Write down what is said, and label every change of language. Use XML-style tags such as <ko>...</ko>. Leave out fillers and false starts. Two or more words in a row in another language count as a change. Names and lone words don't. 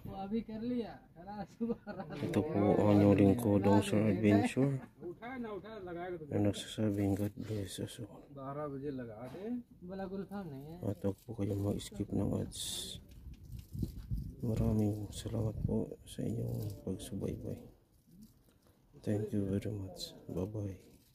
<hi>अभी कर लिया</hi> <tl>Ito po ang inyong lingkod, Dong Sir Adventure, na nagsasabing</tl> <en>God bless us all.</en> <hi>12 बजे लगा दे। बड़ा गुलफाम नहीं है।</hi> <tl>At huwag po kayong mag-skip ng ads. Maraming salamat po sa inyong pagsubaybay.</tl> <en>Thank you very much. Bye bye.</en>